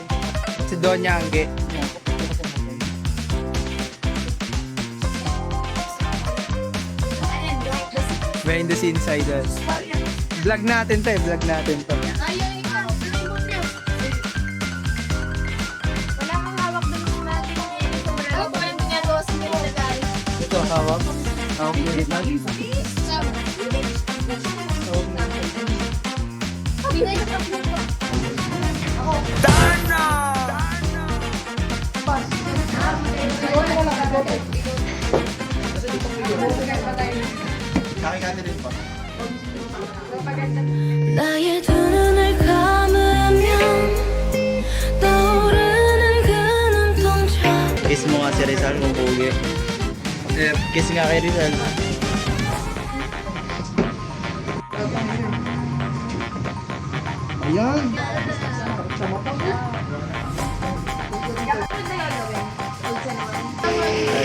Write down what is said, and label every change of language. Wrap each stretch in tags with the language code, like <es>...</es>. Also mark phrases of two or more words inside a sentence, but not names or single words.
<tl>Si Doña Angge. Ayan,</tl> <en>like this. Behind the scenes idols.</en> <tl>Vlog natin to eh. Vlog natin to. Ayaw, ikaw. Play mo, Pio. Wala kang hawak doon natin. Ako pa yung ginagawa sa mga guys. Ito, hawak. Hawak yung ritag. Binay ka pa po.</tl> <ko>나의 두 눈을 감으면 떠오르는 그 눈동자</ko> <tl>Kiss mo nga si Rizal kung pogi. Kiss nga kay Rizal. Ayan. Ay.</tl>